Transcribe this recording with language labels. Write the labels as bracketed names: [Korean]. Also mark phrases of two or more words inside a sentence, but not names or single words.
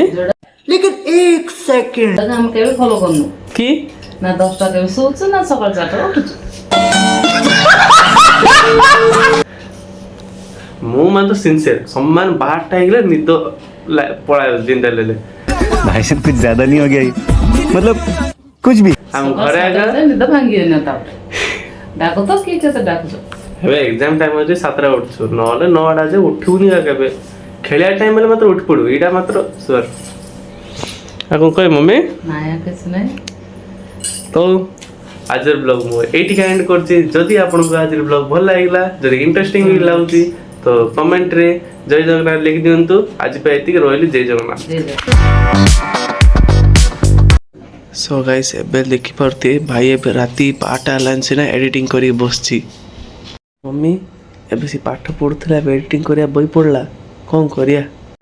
[Odia] ଯୋଉଟାକି ଆମେ କେବେ ଫଲୋ କରୁନୁ କି ନା 10ଟା କେବେ ଶୋଉଛୁ ନା ସକାଳ 4ଟା ଉଠୁଛୁ ମୁଁ ମାନେ ତ ସିନସିୟର ସମାନ 12ଟା ହେଇଗଲେ ନିଦ ପଳାଏ ଜିନ୍ଦା ହେଲେ [Hindi] भाई साहब कुछ ज्यादा नहीं हो गया ये? मतलब कुछ भी [Odia] ଆମ ଘରେ ଆଗ ନିଦ ଭାଙ୍ଗିବେନି ତାପରେ ଡାକ ତ କିଏ କେତେ ଡାକୁଛ ଏବେ [English] exam time [Odia] ଅଛି 7ଟା ଉଠୁଛୁ ନହେଲେ 9ଟା ଯେ ଉଠିବୁନି କେବେ ଖେଳିବା ଟାଇମ୍ ହେଲେ ମାତ୍ର ଉଠି ପଡ଼ିବୁ ଏଇଟା ମାତ୍ର ସିଓର ଆଉ କ'ଣ କହିବେ ମମି ନାଇଁ କିଛି ନାହିଁ ତ ଆଜିର ବ୍ଲଗ୍ ମୁଁ ଏଇଠିକା ଏଣ୍ଡ କରୁଛି ଯଦି ଆପଣଙ୍କୁ ଆଜିର ବ୍ଲଗ୍ ଭଲ ଲାଗିଲା ଯଦି ଇଣ୍ଟରେଷ୍ଟିଂ ବି ଲାଗୁଛି ତ କମେଣ୍ଟରେ ଜୟ ଜଗନ୍ନାଥ ଲେଖି ଦିଅନ୍ତୁ ଆଜି ପାଇଁ ଏତିକି ରହିଲି ଜୟ ଜଗନ୍ନାଥ [English] so guys [Odia] ଏବେ ଦେଖିପାରୁଥିବେ ଭାଇ ଏବେ ରାତି 8ଟା ହେଲାଣି ସିନା ଏଡ଼ିଟିଂ କରିକି ବସିଛି ମମି ଏବେ ସେ ପାଠ ପଢ଼ୁଥିଲା ଏବେ ଏଡ଼ିଟିଂ କରିବା ବହି ପଢ଼ିଲା କ'ଣ କରିବା